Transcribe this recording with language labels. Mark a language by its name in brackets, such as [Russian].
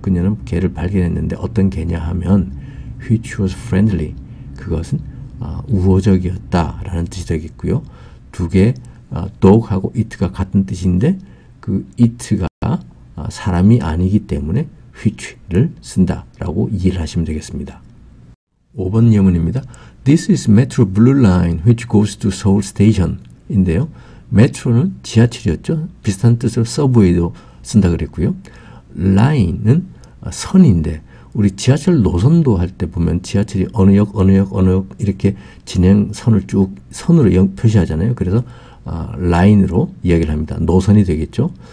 [Korean] 그녀는 개를 발견했는데 어떤 개냐 하면 [English] which was friendly. [Korean] 그것은 우호적이었다 라는 뜻이 되겠고요. 두 개 dog하고 it가 같은 뜻인데 그 it가 사람이 아니기 때문에 which를 쓴다라고 이해를 하시면 되겠습니다. 5번 예문입니다. [English] This is Metro Blue Line which goes to Seoul Station 인데요. [Korean] 메트로는 지하철이었죠. 비슷한 뜻으로 서브웨이도 쓴다 그랬고요. 라인은 선인데 우리 지하철 노선도 할 때 보면 지하철이 어느 역 이렇게 진행선을 쭉 선으로 표시하잖아요. 그래서 라인으로 이야기를 합니다. 노선이 되겠죠.